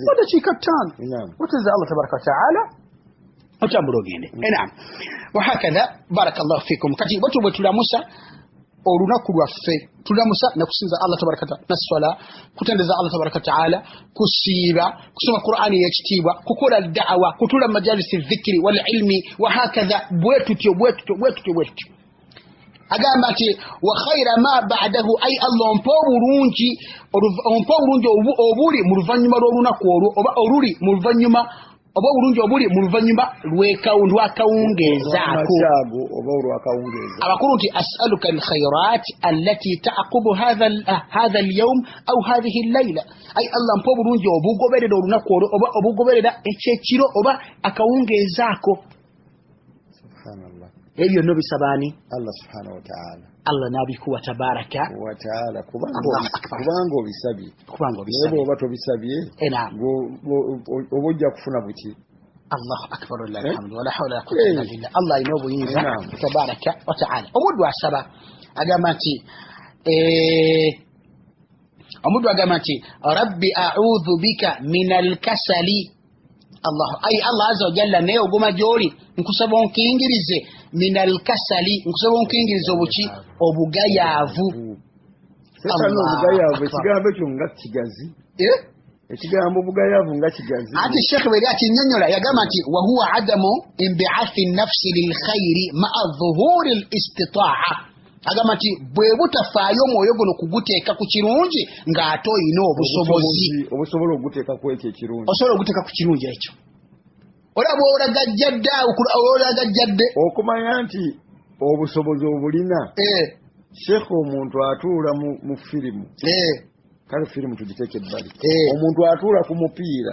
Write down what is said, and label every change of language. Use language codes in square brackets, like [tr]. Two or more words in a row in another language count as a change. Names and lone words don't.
[lg] dakiika 5 wateza Allah [ar] تبارك وتعالى [lg] otambula ogende [ar] نعم وهكذا بارك الله فيكم [lg] kati batu bwe tulamusa olunaku lwaffe tulamusa nakusinza Allah [ar] تبارك وتعالى [lg] naswala kutendeza Allah [ar] تبارك وتعالى [lg] kusiiba kusoma Qur'ani yekitiibwa kukola da'wa kutula [ar] مجالس الذكر والعلم وهكذا [lg] bwetutyo agamba ati [ar] وخير ما بعده [lg] ay Allah ompa obulungi obuli mu luvannyuma lw'olunaku olwo oba oluli mu luvannyuma oba obulungi obuli mu luvannyuma lw'akawungezaako abakulu nti [ar] أسألك الخيرات التي تعقب هذا اليوم أو هذه الليلة [lg] ay Allah mpa obulungi obugoberera olunaku olwo oba obugoberera ekyekiro oba akawungezaako subhanallah ebyo no bisabaani [ar] الله سبحانه وتعالى [lg] Allah nabikuwa tabaraka [ar] وتعالى [lg] kubanga obisabye oba tobisabye obojja kufuna buki [ar] الله أكبر لله الحمد ولا حول ولا قوة إلا بالله Allah [lg] ina obuyinza [ar] تبارك وتعالى [lg] omuddu asaba agamba nti [ar] رب أعوذ بك من الكسل الله عز وجل [lg] naye oguma gyoli nkusaba onkingirize [ar] من الكسل [lg] nkusaba onkingiriza obuki obugayaavu sasa no bugayaavu ekigambo ekyo nga kigazi ekigambo bugayaavu nga kigazi ati Sheikh bwe ati nyonyola yagamba nti [ar] وهو عدم انبعاث النفس للخير مع ظهور الاستطاعة [lg] agamba nti bwe butafaayo omwoyo guno kuguteeka ku kirungi ng'ate oyina obusobozi obusobola okuguteeka ku ekyo ekirungi osobola okuguteeka ku kirungi ekyo olaba olagajjadde okumanya nti obusobozi obulina Sheikh omuntu atuula mu firimu kale firimu tugiteeke ebbali omuntu atuula ku mupiira